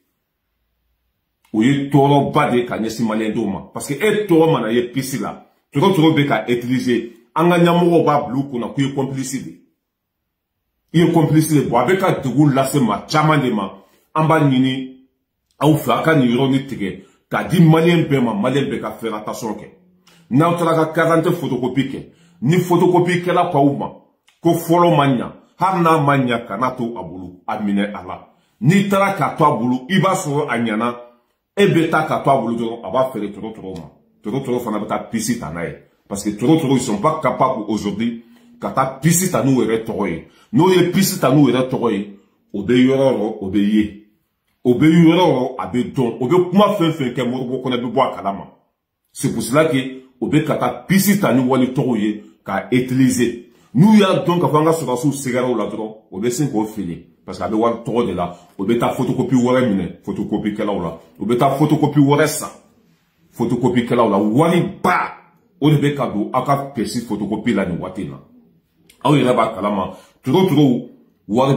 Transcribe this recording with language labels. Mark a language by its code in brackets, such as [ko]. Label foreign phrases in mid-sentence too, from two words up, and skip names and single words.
[bm] o ye tɔɔrɔba de ka ɲɛsin maliyɛndenw ma [fr] parce que [bm] e tɔgɔ mana ye pisi la tɔrɔtɔrɔ bɛ ka utiliser an ka ɲɛmɔgɔw b'a bila u kunna k'u ye complice de i ye complice de bon a bɛ ka degun lase maa caman de ma an b'a ɲini aw fɛ a ka nin yɔrɔnin tigɛ k'a di maliyɛn bɛɛ ma maliyɛn bɛɛ ka [fr] faire attention [bm] kɛ n'aw taara ka [fr] carte photocopie [bm] kɛ ni photocopie kɛla k'aw ma ko fɔlɔ ma ɲa hali n'a ma ɲa kana to a bolo a minɛ a la n'i taara k'a to a bolo i b'a sɔrɔ a ɲana e bɛ taa k'a to a bolo dɔrɔn a b'a feere tɔrɔtɔrɔ ma tɔrɔtɔrɔ fana bɛ taa pisi ta n'a ye [fr] parce que [bm] tɔrɔtɔrɔ [fr] ils sont pas capables aujourd'hui [bm] ka taa pisi ta n'u yɛrɛ tɔgɔ ye n'o ye pisi ta n'u yɛrɛ tɔgɔ ye o bɛ yɔrɔ yɔrɔ o bɛ ye o bɛ yɔrɔ yɔrɔ a bɛ dɔn o bɛ kuma fɛn fɛn kɛ Moribo kɔnɔ bɛ bɔ a kalama [fr] c'est pour cela que [bm] o bɛ ka taa pisi ta ni wali tɔgɔ ye k'a utiliser n'u y'a dɔn k'a fɔ an ka sɔrɔdasiw sɛgɛrɛ o la dɔrɔn o bɛ sin k'o fili [fr] parce que [bm] a bɛ wari tɔgɔ de la o bɛ taa photocopie wɛrɛ minɛ photocopie kɛlaw la o bɛ taa photocopie wɛrɛ san photocopie kɛlaw la wari ba o de bɛ ka don aw ka [fr] pièce photocopie [bm] la nin waati in na aw yɛrɛ b'a kalama tɔrɔtɔrɔw wari